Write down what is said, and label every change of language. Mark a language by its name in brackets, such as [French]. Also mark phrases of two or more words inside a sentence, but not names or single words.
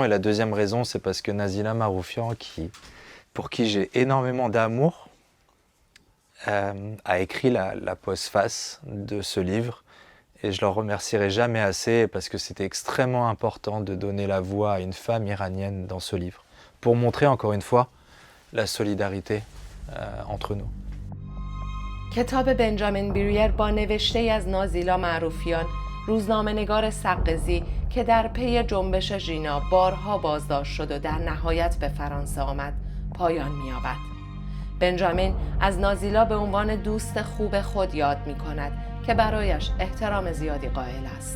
[French] Et la deuxième raison, c'est parce que Nazila Maroufian, pour qui j'ai énormément d'amour, a écrit la postface de ce livre. Et je leur remercierai jamais assez parce que c'était extrêmement important de donner la voix à une femme iranienne dans ce livre, pour montrer encore une fois la solidarité entre nous. [Persian] کتاب بنجامین بریر با نوشته از نازیلا معروفیان، روزنامه‌نگار سقزی که در پی جنبش ژینا بارها بازداشت شد و در نهایت به فرانسه آمد، پایان می‌یابد. بنجامین از نازیلا به عنوان دوست خوب خود یاد می‌کند که برایش احترام زیادی قائل است.